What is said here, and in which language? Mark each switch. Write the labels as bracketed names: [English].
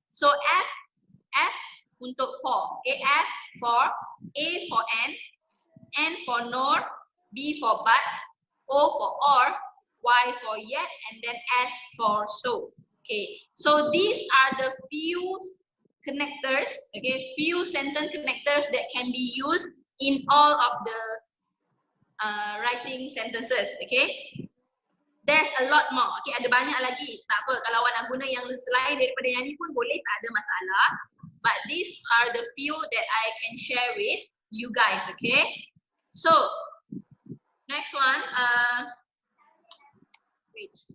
[English] So F untuk for. Okay, F for, A for N for nor, B for but, O for or, Y for yet, and then S for so. Okay, so these are the few connectors, okay, few sentence connectors that can be used in all of the writing sentences. Okay, there's a lot more. Okay, [Malay] ada banyak lagi. Tak apa, kalau awak nak guna yang selain daripada yang ni pun boleh, tak ada masalah. [English] But these are the few that I can share with you guys. Okay, so next one, wait.